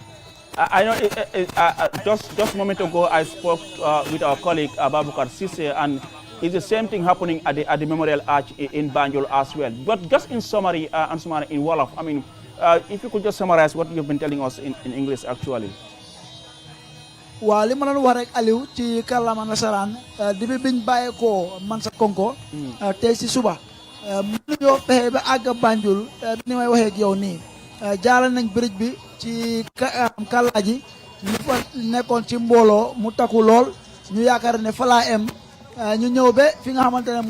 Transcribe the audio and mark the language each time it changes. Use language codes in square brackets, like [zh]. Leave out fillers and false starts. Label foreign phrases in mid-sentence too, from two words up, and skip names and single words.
[en] I know just a moment ago I spoke with our colleague Ababukar Sise, and it's the same thing happening at the Memorial Arch in Banjul as well. But just in summary, in Wolof, I mean, if you could just summarize what you've been telling us in English actually. [wo] Waaw li ma doon wax rek Aliou ci kàllaama nasaraan depuis biñ bàyyee ko Mansa Konko tey si suba mënuñoo fexe ba àgg Banjul ni may waxee ak yow nii jaaral nañ bridge bi ci Kalaji ñu fa nekkoon ci mbooloo mu takku lool ñu yaakaar ne fa laa em ñu ñëw ba fi nga xamante ne